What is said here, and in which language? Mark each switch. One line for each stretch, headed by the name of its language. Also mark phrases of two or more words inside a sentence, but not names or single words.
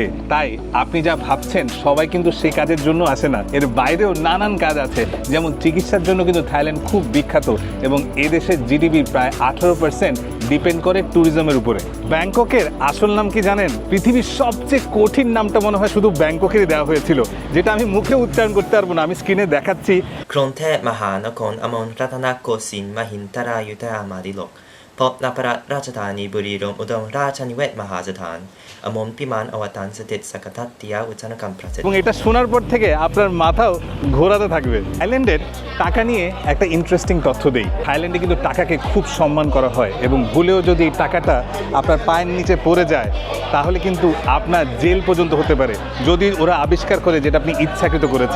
Bangla: তাই আপনি যা ভাবছেন সবাই কিন্তু সেই কাজের জন্য আসে না, এর বাইরেও নানান কাজ আছে। যেমন চিকিৎসার জন্য কিন্তু থাইল্যান্ড খুব বিখ্যাত এবং এদেশের জিডিপি প্রায় 18% ডিপেন্ড করে ট্যুরিজমের উপরে। ব্যাংককের আসল নাম কি জানেন? পৃথিবীর সবচেয়ে কঠিন নামটা মনে হয় শুধু ব্যাংককেরই দেওয়া হয়েছিল, যেটা আমি মুখে উচ্চারণ করতে পারবো না। আমি স্ক্রিনে দেখাচ্ছি।
Thai: กรุงเทพมหานครอมรรัตนโกสินทร์มหินทรายุทธยามาดิลกเพราะนพรัตน์ราชธานีบุรีรัมย์อุดมราชนิเวศน์มหาสถานอมรพิมานอวตารเสด็จสักทัตติยาอุจนกรรมประสิทธิ์
Bangla: এবং এটা শোনার পর থেকে আপনার মাথাও ঘোরাতে থাকবে। থাইল্যান্ডের টাকা নিয়ে একটা ইন্টারেস্টিং তথ্য দেই। থাইল্যান্ডে কিন্তু টাকাকে খুব সম্মান করা হয় এবং ভুলেও যদি টাকাটা আপনার পায়ের নিচে পড়ে যায় তাহলে কিন্তু আপনার জেল পর্যন্ত হতে পারে, যদি ওরা আবিষ্কার করে যেটা আপনি ইচ্ছাকৃত করেছেন।